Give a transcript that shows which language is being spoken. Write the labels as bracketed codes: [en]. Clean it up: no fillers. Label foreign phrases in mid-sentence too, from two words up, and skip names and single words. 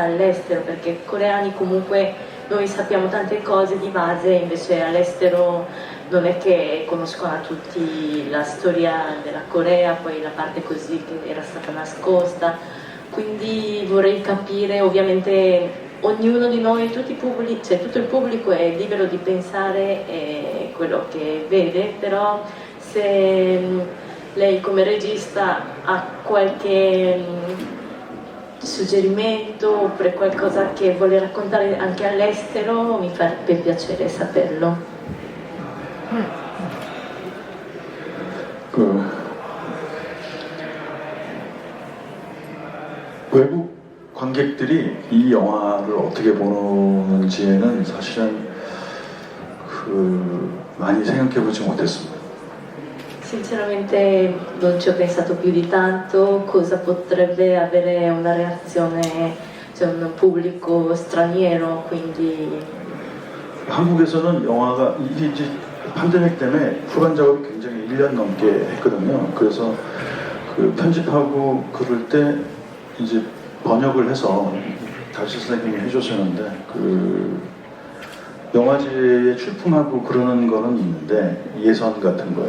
[it] all'estero, perché coreani comunque noi sappiamo tante cose di base, invece all'estero non è che conoscono a tutti la storia della Corea, poi la parte così che era stata nascosta, quindi vorrei capire, ovviamente ognuno di noi, tutto il pubblico è libero di pensare quello che vede, però se lei come regista ha qualche suggerimento oppure qualcosa che vuole raccontare anche all'estero, mi farebbe piacere saperlo. [ko] 외국 관객들이 이 영화를 어떻게 보는지에는 사실은 많이 생각해보지 못했습니다. [it] Sinceramente non ci ho pensato più di tanto cosa potrebbe avere una reazione, cioè un pubblico straniero, quindi [ko] 한국에서는 영화가 이제 팬데믹 때문에 후반 작업이 굉장히 1년 넘게 했거든요. 그래서 그 편집하고 그럴 때 이제 번역을 해서 달실 선생님이 해주셨는데 그 영화제에 출품하고 그러는 거는 있는데 예선 같은 거예요.